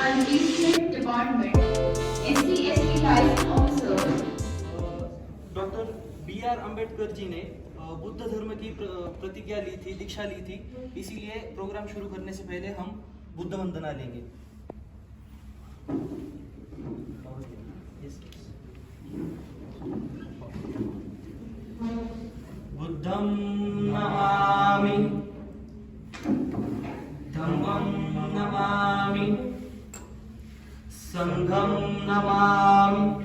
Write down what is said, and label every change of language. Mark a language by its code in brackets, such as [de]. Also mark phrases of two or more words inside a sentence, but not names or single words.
[en] East Department, SC/ST Liaison Officer. [hi] डॉक्टर B.R. अम्बेडकर जी ने बुद्ध धर्म की प्रतिज्ञा ली थी, दीक्षा ली थी, इसीलिए प्रोग्राम शुरू करने से पहले हम बुद्ध वंदना लेंगे। [pi] बुद्धं नमामि, धम्मं नमामि, संघं नमामि।